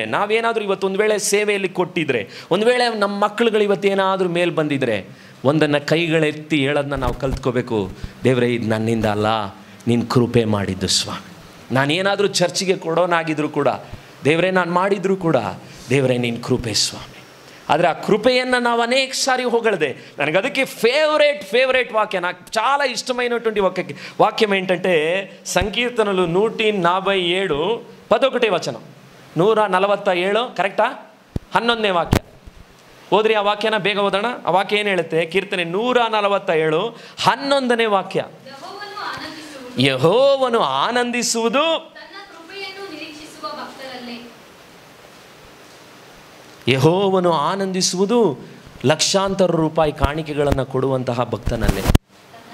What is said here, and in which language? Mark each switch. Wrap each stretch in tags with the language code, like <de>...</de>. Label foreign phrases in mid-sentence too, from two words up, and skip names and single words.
<kn>ನಾವೇನಾದರೂ ಇವತ್ತೊಂದು ವೇಳೆ ಸೇವೆಯಲ್ಲಿ ಕೊಟ್ಟಿದ್ರೆ, ಒಂದು ವೇಳೆ ನಮ್ಮ ಮಕ್ಕಳುಗಳು ಇವತ್ತೇನಾದರೂ ಮೇಲೆ ಬಂದಿದ್ರೆ, ಒಂದನ್ನು ಕೈಗಳೆತ್ತಿ ಹೇಳೋದನ್ನ ನಾವು ಕಲ್ತ್ಕೋಬೇಕು. ದೇವರೇ, ಇದು ನನ್ನಿಂದ ಅಲ್ಲ, ನೀನು ಕೃಪೆ ಮಾಡಿದ್ದು ಸ್ವಾಮಿ. ನಾನೇನಾದರೂ ಚರ್ಚಿಗೆ ಕೊಡೋನಾಗಿದ್ರು ಕೂಡ, ದೇವರೇ ನಾನು ಮಾಡಿದರೂ ಕೂಡ, ದೇವರೇ ನೀನು ಕೃಪೆ ಸ್ವಾಮಿ. ಆದರೆ ಆ ಕೃಪೆಯನ್ನು ನಾವು ಅನೇಕ ಸಾರಿ ಹೊಗಳದೆ.</kn> <te>ನನಗೆ ಅದಕ್ಕೆ ఫేవరెట్ వాక్య, నాకు చాలా ఇష్టమైనటువంటి వాక్యం ఏంటంటే సంకీర్తనలు 147 11వ వచనం.</te> <kn>147 ಕರೆಕ್ಟಾ? 11ನೇ ವಾಕ್ಯ ಓದ್ರಿ. ಆ ವಾಕ್ಯನ ಬೇಗ ಓದೋಣ. ಆ ವಾಕ್ಯ ಏನು ಹೇಳುತ್ತೆ? ಕೀರ್ತನೆ 147 11ನೇ ವಾಕ್ಯ. ಯೆಹೋವನು ಆನಂದಿಸುವುದು ಯೆಹೋವನು ಆನಂದಿಸುವುದು ಲಕ್ಷಾಂತರ ರೂಪಾಯಿ ಕಾಣಿಕೆಗಳನ್ನು ಕೊಡುವಂತಹ ಭಕ್ತನಲ್ಲೇ.</kn>